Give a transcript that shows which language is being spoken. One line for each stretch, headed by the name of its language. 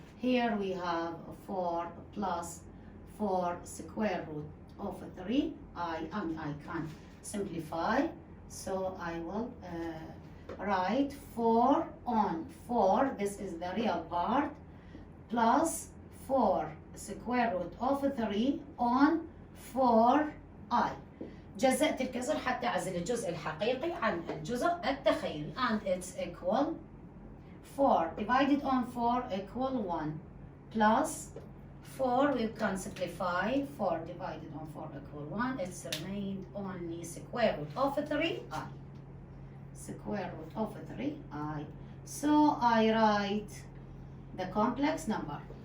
English: Here we have 4 plus 4 square root of 3i, and I can simplify. So I will write 4 on 4, this is the real part, plus 4 square root of 3 on 4i.
Arabic: جزأت الكسر حتى أعزل الجزء الحقيقي عن الجزء التخيلي.
English: And it's equal 4 divided on 4 equal 1 plus 4 we can simplify. 4 divided on 4 equal 1. It's remained only square root of 3i. Square root of 3i. So I write the complex number.